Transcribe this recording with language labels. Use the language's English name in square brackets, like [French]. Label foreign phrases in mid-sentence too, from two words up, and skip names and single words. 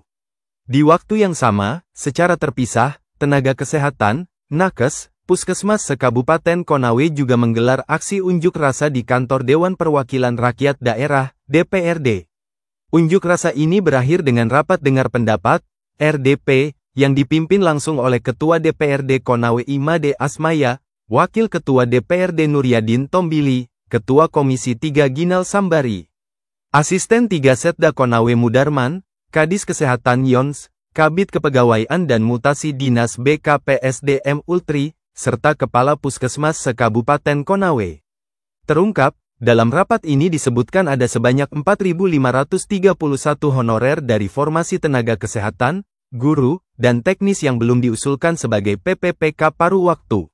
[Indonesian] Di waktu yang sama, secara terpisah, tenaga kesehatan, nakes, puskesmas se-Kabupaten Konawe juga menggelar aksi unjuk rasa di kantor Dewan Perwakilan Rakyat Daerah, DPRD. Unjuk rasa ini berakhir dengan rapat dengar pendapat, RDP, yang dipimpin langsung oleh Ketua DPRD Konawe Imade Asmaya, Wakil Ketua DPRD Nuryadin Tombili, Ketua Komisi 3 Ginal Sambari, Asisten 3 Setda Konawe Mudarman, Kadis Kesehatan Yons, Kabid Kepegawaian dan Mutasi Dinas BKPSDM Ultri, serta Kepala Puskesmas se-Kabupaten Konawe. Terungkap, dalam rapat ini disebutkan ada sebanyak 4.531 honorer dari formasi tenaga kesehatan, guru, dan teknis yang belum diusulkan sebagai PPPK paruh waktu.